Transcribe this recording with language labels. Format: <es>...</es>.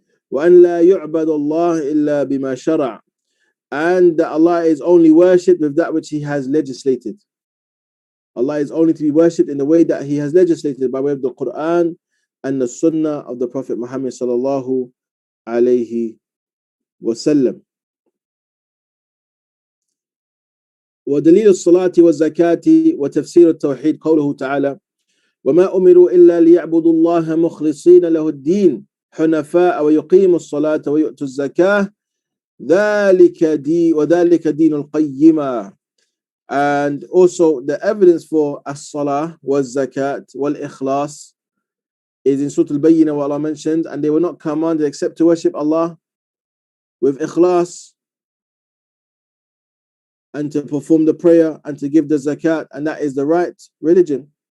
<ar>وأن لا يعبد الله إلا بما شرع,</ar> <en>and that Allah is only worshipped with that which He has legislated. Allah is only to be worshipped in the way that He has legislated by way of the Quran and the Sunnah of the Prophet Muhammad sallallahu alayhi wasallam.</en> <ar>ودليل الصلاة والزكاة وتفسير التوحيد قوله تعالى وما أمروا إلا ليعبدوا الله مخلصين له الدين حنفاء ويقيموا الصلاة ويؤتوا الزكاة ذلك دين القيمة.</ar> <en>And also the evidence for as-salah was zakat wal ikhlas is in Surah Al-Bayyinah, what Allah mentioned, and they were not commanded except to worship Allah with ikhlas and to perform the prayer and to give the zakat, and that is the right religion.</en>